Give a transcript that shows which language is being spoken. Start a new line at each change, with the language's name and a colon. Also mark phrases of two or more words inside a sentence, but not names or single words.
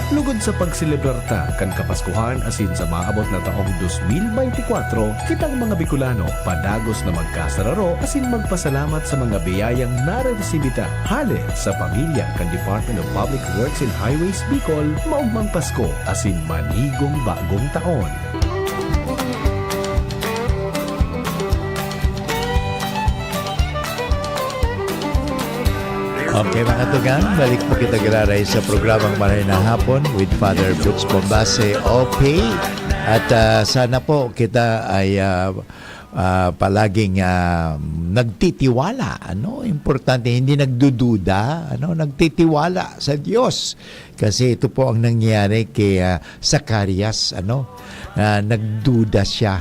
Bikol: Lugod sa pagselebrar ta kan kapaskuhan asin sa maabot na taong 2024, kitang mga Bicolano padagos na magkasararo asin magpasalamat sa mga biyayang nareresibita hale sa pamilya kan Department of Public Works and Highways Bicol maugmang Pasko asin manigong bagong taon. Okay mga tugang, balik po kita galaray sa programang Maray na Hapon with Father Butch Bombase, OP.
Filipino: At sana po kita ay palaging nagtitiwala, importante, hindi nagdududa, nagtitiwala sa Diyos. Kasi ito po ang nangyari kay Zacarias, nagduda siya.